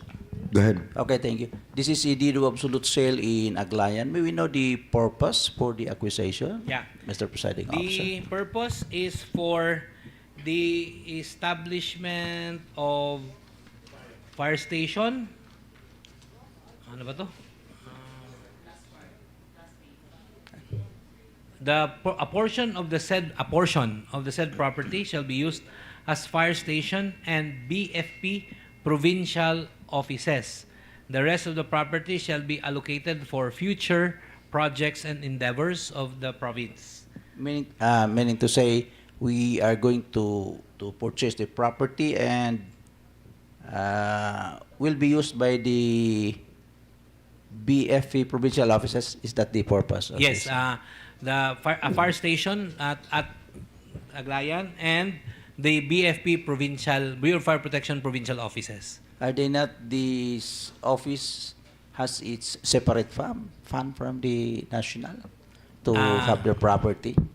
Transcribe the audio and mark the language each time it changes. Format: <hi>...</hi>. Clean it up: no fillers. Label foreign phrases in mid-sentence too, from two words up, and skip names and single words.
<en>Go ahead. Okay, thank you. This is a deed of absolute sale in Aglayan. May we know the purpose for the acquisition? Yeah. Mr. Presiding Officer. The purpose is for the establishment of fire station.</en> <tl>Ano ba to?</tl> <en>A portion of the said property shall be used as fire station and BFP provincial offices. The rest of the property shall be allocated for future projects and endeavors of the province. Meaning to say, we are going to purchase the property and will be used by the BFP provincial offices. Is that the purpose of Yes, this? a fire station at Aglayan and the BFP provincial, Bureau of Fire Protection provincial offices. Are they not, this office has its separate fund from the national to have their property?</en>